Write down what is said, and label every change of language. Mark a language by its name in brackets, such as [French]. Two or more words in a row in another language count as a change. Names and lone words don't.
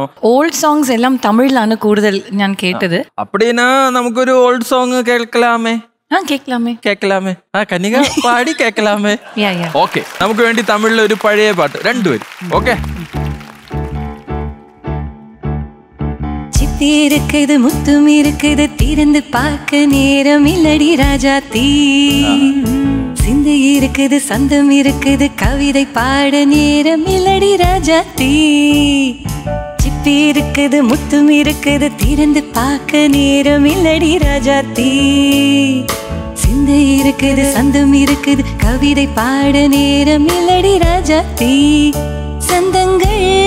[English] old songs [Malayalam] എല്ലാം തമിഴിലാണ് കൂടുതൽ ഞാൻ കേട്ടത്. [Tamil] அப்படின்னா நமக்கொரு [English] old song [Tamil] கேட்கலாமே? கேக்கலாமே. ஆ கனிகா பாடி கேக்கலாமே. [Malayalam] ഓക്കെ, നമുക്ക് വേണ്ടി തമിഴിലെ ഒരു പഴയ പാട്ട് രണ്ടുപേരും. ഓക്കെ. [Tamil] சிப்பி இருக்குது முத்தும் இருக்குது திறந்து பார்க்க நேரம் இல்லடி ராஜாத்தி சிந்தை இருக்குது சந்தம் இருக்குது கவிதை பாட நேரம் இல்லடி ராஜாத்தி சிப்பி இருக்குது முத்தும் இருக்குது திறந்து பார்க்க நேரம் இல்லடி ராஜாத்தி சிந்தை இருக்குது சந்தம் இருக்குது கவிதை பாட நேரம் இல்லடி ராஜாத்தி சந்தங்கள்